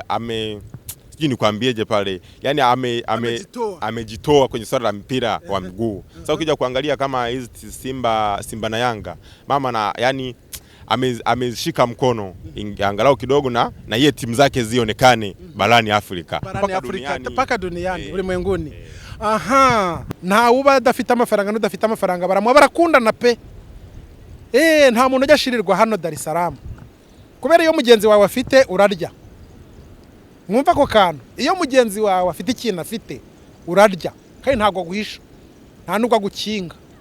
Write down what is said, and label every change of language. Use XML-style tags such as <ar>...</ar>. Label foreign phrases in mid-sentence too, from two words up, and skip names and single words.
<sw>Yani sijui nikwambieje pale, yani amejitoa kwenye swala la mpira wa miguu. Sasa ukija kuangalia kama hizi Simba na Yanga, mama na yani ameshika mkono angalau kidogo na yeye timu zake zionekane barani Afrika mpaka duniani ulimwenguni.</sw> <rw>Aha, nta uba adafite amafaranga n'udafite amafaranga barakundana pe. Nta muntu ujya ashirirwa hano Dar es Salaam, kubera iyo mugenzi wawe afite urarya. Mwumva ko kantu, iyo mugenzi wawe afite ikintu afite urarya, kandi ntago guhisha, nta nubwo gukinga.</rw>